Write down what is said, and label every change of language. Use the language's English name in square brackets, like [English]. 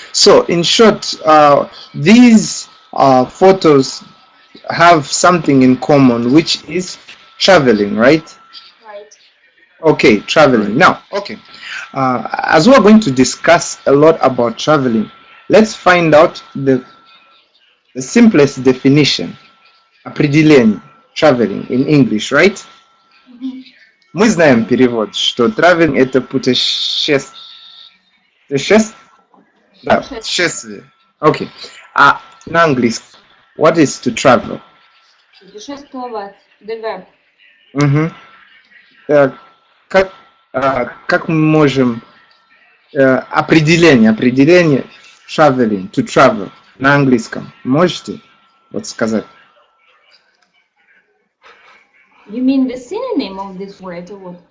[English] So, in short, these photos have something in common, which is traveling, right? Right. Okay, traveling. Now, okay. As we're going to discuss a lot about traveling, let's find out the simplest definition. Определение. Traveling in English, right? [Russian] Мы знаем перевод, что traveling это путешествие. Да, путешествие. Окей. А на английском, [English] what is to travel? Путешествовать. The verb. Угу. [Russian] Как мы можем определение traveling, to travel на английском можете вот сказать? [English] You mean the synonym of this word or what?